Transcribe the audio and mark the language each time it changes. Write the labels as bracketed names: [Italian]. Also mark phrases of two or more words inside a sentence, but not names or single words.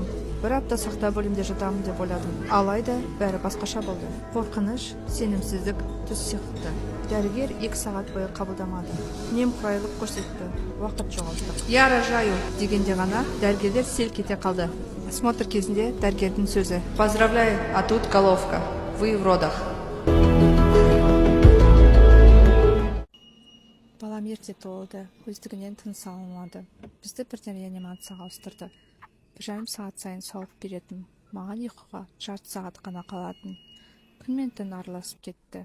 [Kazakh] Бір апта сақта бөлімде жатамын деп ойладым. Алайда бәрі басқаша болды. Қорқыныш, сенімсіздік түс сияқты. Дәрігер 2 сағат бойы қабылдамады. Немқұрайлық көрсетті. Уақыт жоғалттық. [Russian] Я рожаю [Kazakh] дегенде ғана дәрігерлер селк ете қалды. Осмотр кезінде дәрігердің сөзі: [Russian] Поздравляю, а тут головка. Вы в родах. [Kazakh] Балам ерте туылды, өздігінен тыныс ала алмады. Бізді бірден реанимацияға ауыстырды. 1,5 сағат сайын сауып беретін. Маған ұйқыға жарты сағат қана қалатын. Күн мен түн араласып кетті.